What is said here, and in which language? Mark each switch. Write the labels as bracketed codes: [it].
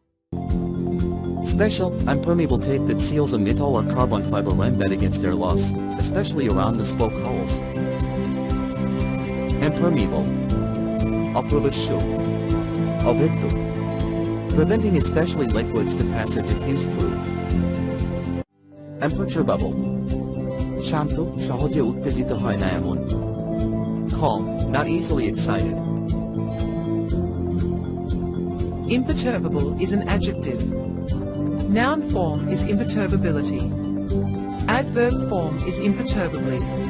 [en] Special, impermeable tape that seals a metal or carbon fiber embed against air loss, especially around the spoke holes. Impermeable, [bn] অপ্রবেশ্য, অভেদ্য, [en] preventing especially liquids to pass or diffuse through. [bn] Imperturbable, শান্ত, সহজে উত্তেজিত হয় না এমন. [en] Calm, not easily excited. imperturbable is an adjective. Noun form is imperturbability. Adverb form is imperturbably.